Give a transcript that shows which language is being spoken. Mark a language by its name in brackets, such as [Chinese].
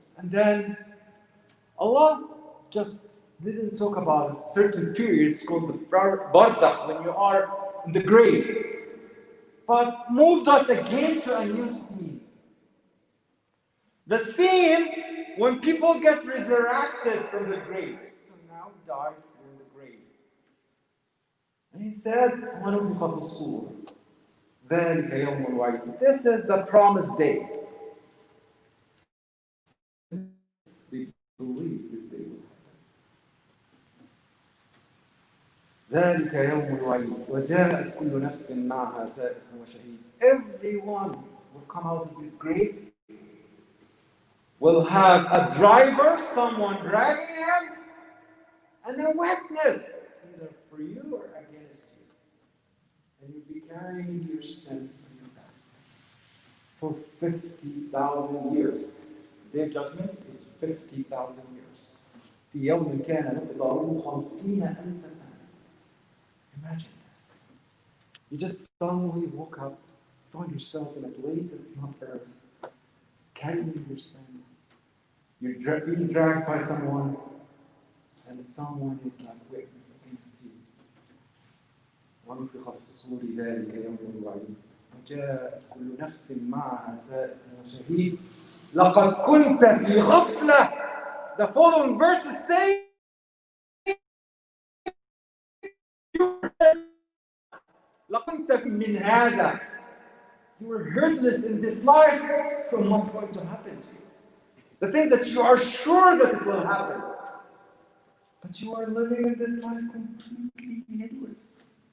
[English] And then Allah just didn't talk about certain periods called the barzakh, when you are in the grave, but moved us again to a new scene. The scene when people get resurrected from the graves. So now died in the grave. And he said, [Arabic] وَنُفِخَ فِي الصُّورِ ذَلِكَ يَوْمُ الْوَعِيدِ. [English] This is the promised day. They believe this day will happen. [Arabic] ذَلِكَ يَوْمُ الْوَعِيدِ وَجَاءَتْ كُلُّ نَفْسٍ مَعَهَا سَائِقٌ وَشَهِيدٌ. [English] Everyone will come out of this grave, will have a driver, someone dragging him, and a witness, either for you or against you. And you'll be carrying your sins on your back for 50,000 years. The Day of Judgment is 50,000 years. [Arabic] في يوم كان مقداره 50,000 سنة. [English] Imagine that. You just suddenly woke up, find yourself in a place that's not earth, carrying your sins. You're being dragged by someone, and someone is like witness against you. [Arabic] ونفخ في الصور ذلك يوم الوعيد وجاءت كل نفس معها سائق وشهيد لقد كنت في غفلة. [English] The following verses say [Arabic] لقد كنت من هذا. [English] You were hurtless in this life from what's going to happen to you. The thing that you are sure that it will happen. But you are living in this life completely heedless.